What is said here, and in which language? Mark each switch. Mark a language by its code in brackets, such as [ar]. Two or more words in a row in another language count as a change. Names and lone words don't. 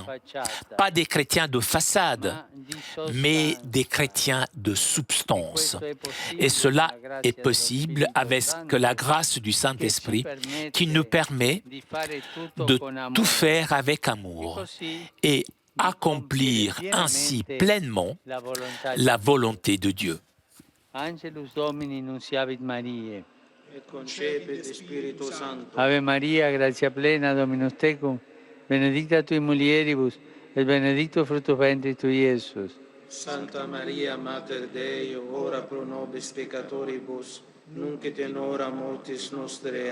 [fr] Pas des chrétiens de façade, mais des chrétiens de substance. Et cela est possible avec la grâce du Saint-Esprit qui nous permet de tout faire avec amour et accomplir ainsi pleinement la volonté de Dieu. [la] Angelus Domini nunciavit Mariae. Et concepit Spiritus Sancto. Ave Maria, gratia plena, Dominus tecum, benedicta tui mulieribus, et benedictus fructus ventris tui, Iesus. Santa Maria, Mater Dei, ora pro nobis peccatoribus, nunc et in hora mortis nostre.